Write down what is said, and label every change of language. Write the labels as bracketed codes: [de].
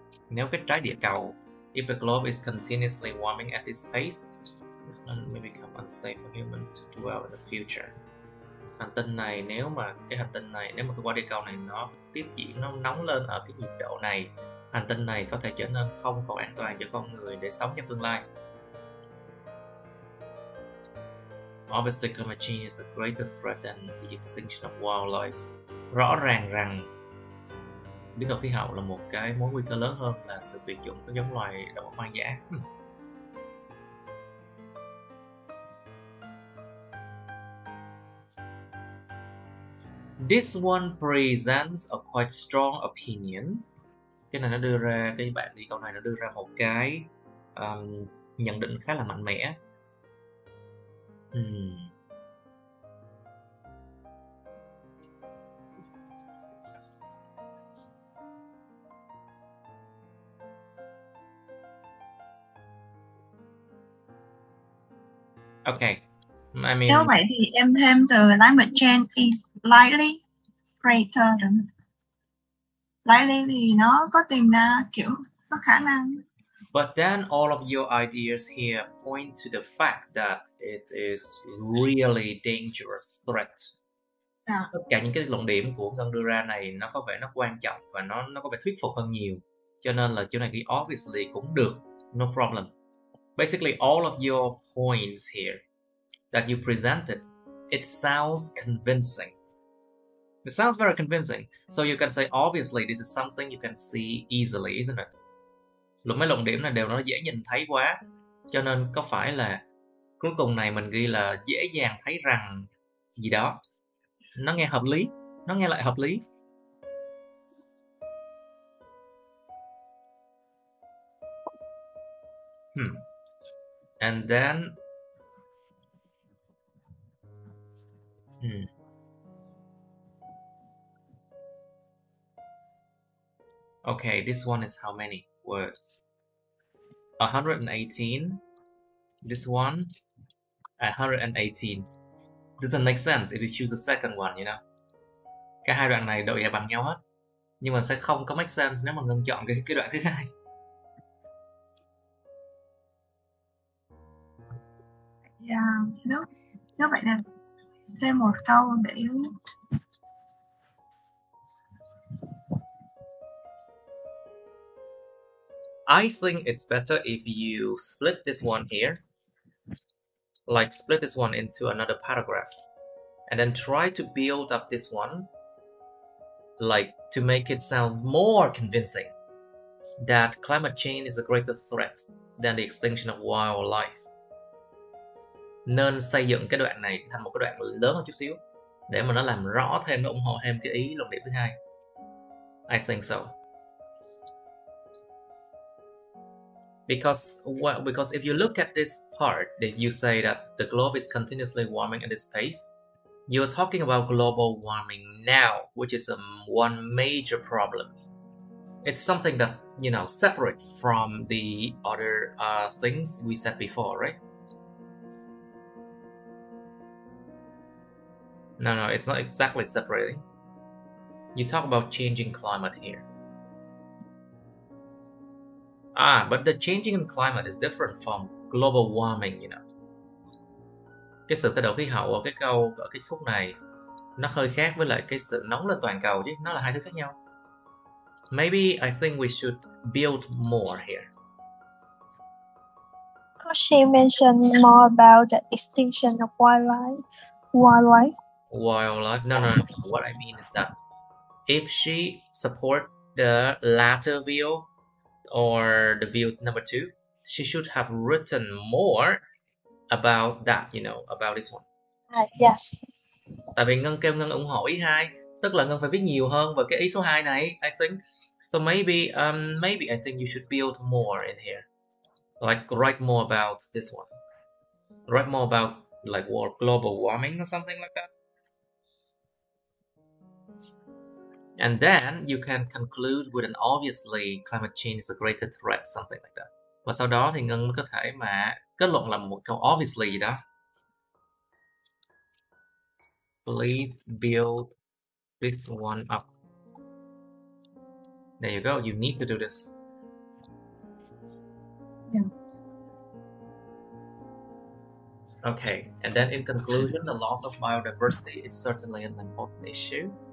[vi] Nếu cái trái địa cầu, [en] if the globe is continuously warming at this pace, this planet may become unsafe for humans to dwell in the future. [vi] Hành tinh này, nếu mà cái quả địa cầu này nó tiếp diễn, nó nóng lên ở cái nhiệt độ này, hành tinh này có thể trở nên không còn an toàn cho con người để sống trong tương lai. [en] Obviously, climate change is a greater threat than the extinction of wildlife. [vi] Rõ ràng rằng biến đổi khí hậu là một cái mối nguy cơ lớn hơn là sự tuyệt chủng các giống loài động vật hoang dã. [en] This one presents a quite strong opinion. [vi] Cái này nó đưa ra, cái bạn đi câu này nó đưa ra một cái nhận định khá là mạnh mẽ. [en] Okay. I mean, [vi] nếu vậy thì em thêm từ [en] climate change is likely greater. [vi] Likely thì nó có tìm ra kiểu có khả năng. [en] But then all of your ideas here point to the fact that it is really dangerous threat. [vi] Tất cả những cái luận điểm của Ngân đưa ra này nó có vẻ nó quan trọng và nó có vẻ thuyết phục hơn nhiều. Cho nên là chỗ này ghi obviously cũng được, [en] no problem. Basically all of your points here that you presented, it sounds convincing. It sounds very convincing. So you can say obviously this is something you can see easily, isn't it? [vi] Mấy luận điểm này đều nó dễ nhìn thấy quá. Cho nên có phải là cuối cùng này mình ghi là dễ dàng thấy rằng gì đó. Nó nghe hợp lý. Nó nghe lại hợp lý. [en] And then okay, this one is how many words? 118. This one, 118. Doesn't make sense if you choose the second one, you know. [vi] Cả hai đoạn này độ dài bằng nhau hết. Nhưng mà sẽ không có [en] make sense [vi] nếu mà Ngân chọn cái đoạn thứ hai. Nếu vậy là thêm một câu để [en] I think it's better if you split this one here, like split this one into another paragraph, and then try to build up this one, like to make it sound more convincing that climate change is a greater threat than the extinction of wildlife. [vi] Nên xây dựng cái đoạn này thành một cái đoạn lớn hơn chút xíu để mà nó làm rõ thêm, nó ủng hộ thêm cái ý luận điểm thứ hai. [en] I think so. Because if you look at this part, you say that the globe is continuously warming at this pace. You're talking about global warming now, which is one major problem. It's something that, you know, separate from the other things we said before, right? No, it's not exactly separating. You talk about changing climate here. But the changing in climate is different from global warming, you know. [vi] cái sự thay đổi khí hậu ở cái câu ở cái khúc này nó hơi khác với lại cái sự nóng lên toàn cầu chứ, nó là hai thứ khác nhau. [en] Maybe I think we should build more here. She mentioned more about the extinction of wildlife. Wildlife? No. What I mean is that if she support the latter view or the view number 2, she should have written more about that, about this one. Yes. [vi] Tại vì Ngân kêu Ngân ủng hộ ý 2, tức là Ngân phải viết nhiều hơn về cái ý số 2 này, [en] I think. So maybe I think you should build more in here. Like write more about this one. Write more about like global warming or something like that. And then you can conclude with an obviously climate change is a greater threat, something like that. [vi] Và sau đó thì Ngân có thể mà kết luận là một câu obviously gì đó. [en] Please build this one up. There you go. You need to do this. Yeah. Okay, and then in conclusion, the loss of biodiversity is certainly an important issue.